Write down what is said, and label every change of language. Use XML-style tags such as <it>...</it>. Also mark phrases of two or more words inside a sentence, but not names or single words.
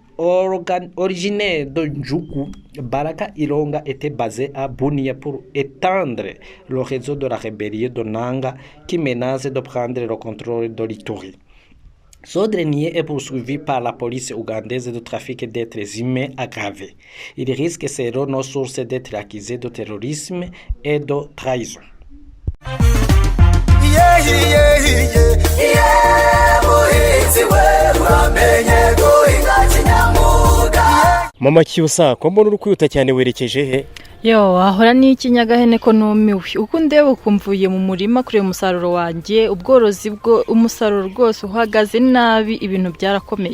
<fr>Originaire de Njuku, Baraka Ilonga était basé à Bunia pour étendre le réseau de la rébellion de Nangaa qui menace de prendre le contrôle de l'Ituri. Ce dernier est poursuivi par la police ougandaise de trafic d'êtres humains aggravé. Il risque, selon nos sources, d'être accusé de terrorisme et de trahison.</fr> <rw>Mama Cyusa, ko mbona uri kwihuta cyane werekeje he? Yo, ahora n'iki Nyagahene ko numiwe. Uko ndeba ukumvuye mu murima kure umusaruro wanjye, ubworozi bwo umusaruro rwose uhagaze nabi, ibintu byarakomeye.</rw>